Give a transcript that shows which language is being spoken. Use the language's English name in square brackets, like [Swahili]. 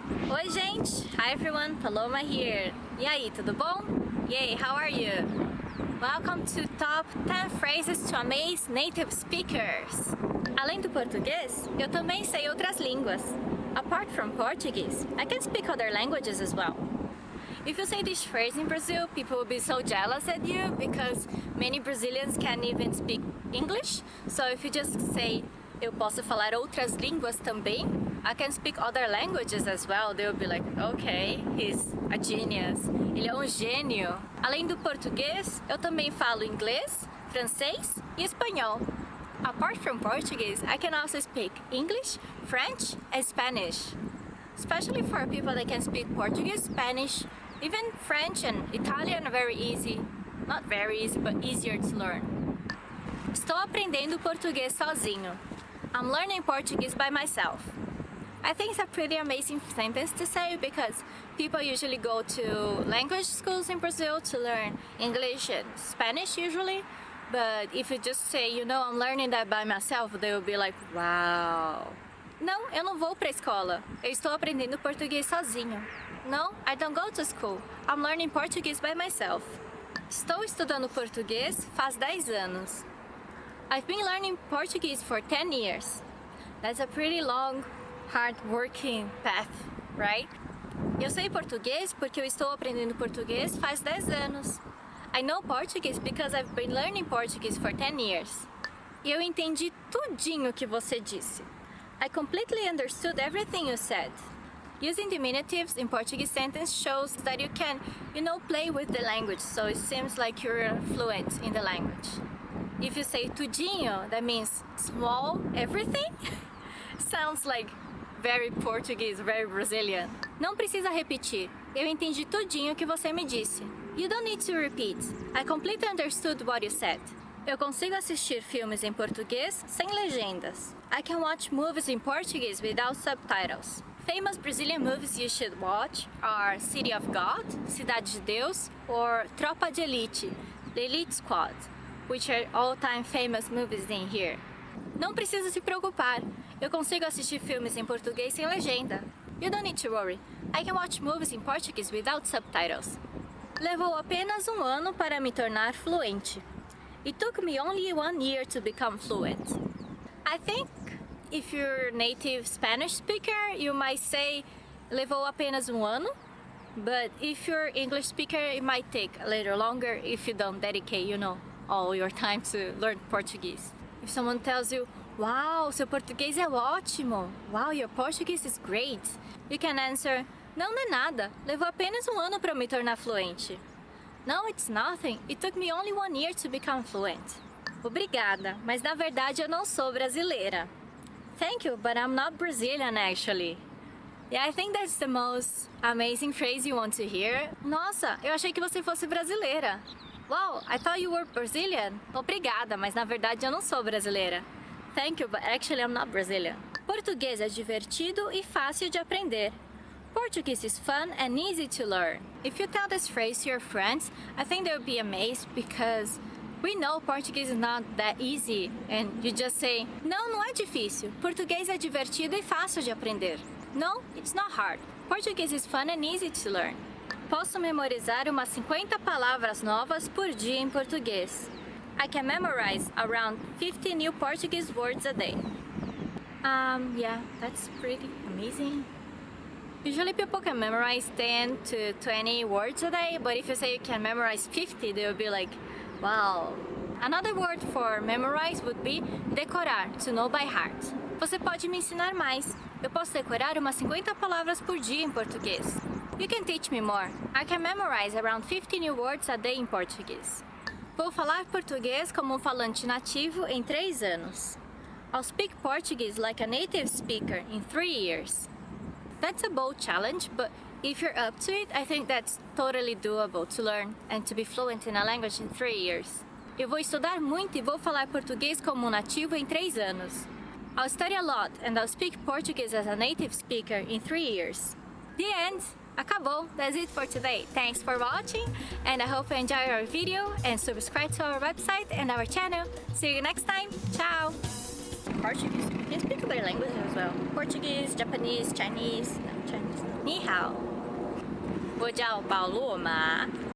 [Portuguese] Oi, gente! [English] Hi everyone, Paloma here. [Portuguese] E aí, tudo bom? [English] Yay, how are you? Welcome to Top 10 Phrases to Amaze Native Speakers. [Portuguese] Além do português, eu também sei outras línguas. [English] Apart from Portuguese, I can speak other languages as well. If you say this phrase in Brazil, people will be so jealous at you because many Brazilians can't even speak English. So if you just say, [Portuguese] eu posso falar outras línguas também, [English] I can speak other languages as well, they will be like, okay, he's a genius. [Portuguese] Ele é gênio. Além do português, eu também falo inglês, francês e espanhol. [English] Apart from Portuguese, I can also speak English, French, and Spanish. Especially for people that can speak Portuguese, Spanish, even French and Italian are very easy. Not very easy, but easier to learn. [Portuguese] Estou aprendendo português sozinho. [English] I'm learning Portuguese by myself. I think it's a pretty amazing sentence to say because people usually go to language schools in Brazil to learn English and Spanish usually. But if you just say, you know, I'm learning that by myself, they will be like, wow. [Portuguese] Não, eu não vou pra escola. Eu estou aprendendo português sozinho. [English] No, I don't go to school. I'm learning Portuguese by myself. [Portuguese] Estou estudando português faz 10 anos. [English] I've been learning Portuguese for 10 years. That's a pretty long, hard-working path, right? [Portuguese] Eu sei português porque eu estou aprendendo português faz 10 anos. [English] I know Portuguese because I've been learning Portuguese for 10 years. [Portuguese] E eu entendi tudinho que você disse. [English] I completely understood everything you said. Using diminutives in Portuguese sentence shows that you can, you know, play with the language, so it seems like you're fluent in the language. If you say tudinho, that means small everything. Sounds like very Portuguese, very Brazilian. [Portuguese] Não precisa repetir. Eu entendi tudinho que você me disse. [English] You don't need to repeat. I completely understood what you said. [Portuguese] Eu consigo assistir filmes em português sem legendas. [English] I can watch movies in Portuguese without subtitles. Famous Brazilian movies you should watch are City of God, Cidade de Deus, or Tropa de Elite, The Elite Squad, which are all-time famous movies in here. [Portuguese] Não precisa se preocupar. Eu consigo assistir filmes em português sem legenda. [English] You don't need to worry. I can watch movies in Portuguese without subtitles. [Portuguese] Levou apenas ano para me tornar fluente. [English] It took me only 1 year to become fluent. I think if you're a native Spanish speaker, you might say [Portuguese] levou apenas ano. [English] But if you're English speaker, it might take a little longer if you don't dedicate, you know, all your time to learn Portuguese. If someone tells you, wow, [Portuguese] seu português é ótimo. [English] Wow, your Portuguese is great. You can answer, [Portuguese] não, não é nada. Levou apenas ano para me tornar fluente. [English] No, it's nothing. It took me only 1 year to become fluent. [Portuguese] Obrigada, mas na verdade eu não sou brasileira. [English] Thank you, but I'm not Brazilian actually. Yeah, I think that's the most amazing phrase you want to hear. [Portuguese] Nossa, eu achei que você fosse brasileira. [English] Wow, I thought you were Brazilian. [Portuguese] Obrigada, mas na verdade eu não sou brasileira. [English] Thank you, but actually I'm not Brazilian. [Portuguese] Português é divertido e fácil de aprender. [English] Portuguese is fun and easy to learn. If you tell this phrase to your friends, I think they'll be amazed because we know Portuguese is not that easy. And you just say, [Portuguese] não, não é difícil. Português é divertido e fácil de aprender. [English] No, it's not hard. Portuguese is fun and easy to learn. [Portuguese] Posso memorizar umas 50 palavras novas por dia em português. [English] I can memorize around 50 new Portuguese words a day. Yeah, that's pretty amazing. Usually people can memorize 10 to 20 words a day, but if you say you can memorize 50, they'll be like, wow. Another word for memorize would be decorar, to know by heart. [Portuguese] Você pode me ensinar mais. Eu posso decorar umas 50 palavras por dia em português. [English] You can teach me more. I can memorize around 50 new words a day in Portuguese. [Portuguese] Vou falar português como um falante nativo em 3 anos. [English] I'll speak Portuguese like a native speaker in 3 years. That's a bold challenge, but if you're up to it, I think that's totally doable to learn and to be fluent in a language in 3 years. [Portuguese] Eu vou estudar muito e vou falar português como um nativo em 3 anos. [English] I'll study a lot and I'll speak Portuguese as a native speaker in 3 years. The end! [Portuguese] Acabou! [English] That's it for today. Thanks for watching, and I hope you enjoy our video and subscribe to our website and our channel. See you next time. Ciao! Portuguese. You can speak other languages as well. Portuguese, Japanese, Chinese. No, Chinese. [Chinese] Ni hao. 我叫保罗马.